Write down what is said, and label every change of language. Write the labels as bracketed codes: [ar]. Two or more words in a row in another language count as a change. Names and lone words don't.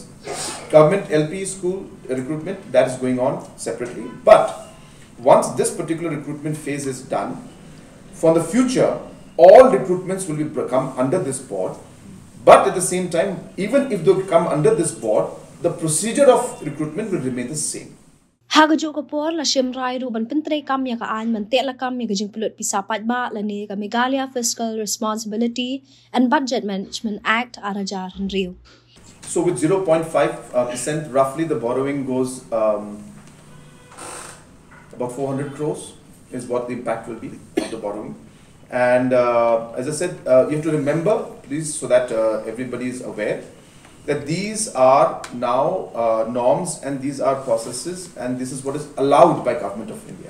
[en] Government LP school recruitment, that is going on separately. But once this particular recruitment phase is done, for the future, all recruitments will come under this board. But at the same time, even if they come under this board, the procedure of recruitment will remain the same. [kha] Hagajo ka por la shimrai ruban Pyntreikam ya ka an man Tehlakam ya ka Jingpynlut Pisa Paidbah la ni ka Meghalaya Fiscal Responsibility and Budget Management Act arajar Rio. [en] So with 0.5% roughly the borrowing goes about 400 crores is what the impact will be of the borrowing. And as I said, you have to remember, please, so that everybody is aware, that these are now norms and these are processes and this is what is allowed by Government of India.